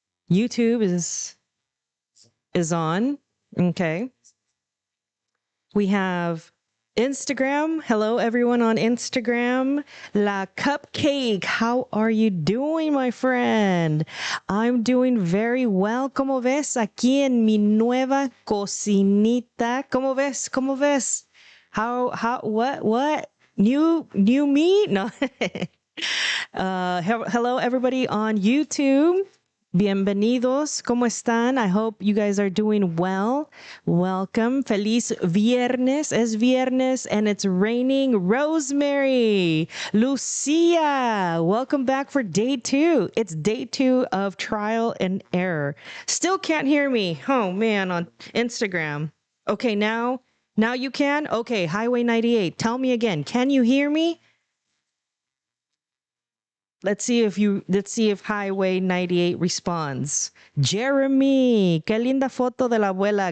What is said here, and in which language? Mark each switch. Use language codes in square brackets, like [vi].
[en] YouTube is on. Okay. We have Instagram. Hello, everyone on Instagram. La Cupcake. How are you doing, my friend? I'm doing very well. [es] ¿Cómo ves aquí en mi nueva cocinita? ¿Cómo ves? ¿Cómo ves? What? [en] New me? No. Hello, everybody on YouTube. [es] Bienvenidos. ¿Cómo están? [en] I hope you guys are doing well. Welcome. [es] Feliz viernes. Es viernes [en] and it's raining. [es] Rosemary. Lucia. [en] Welcome back for day 2. It's day 2 of trial and error. Still can't hear me. Oh, man, on Instagram. Okay, now you can? Okay, Highway 98. Tell me again. Can you hear me? Let's see if Highway 98 responds. [es] Jeremy, qué linda foto de la abuela.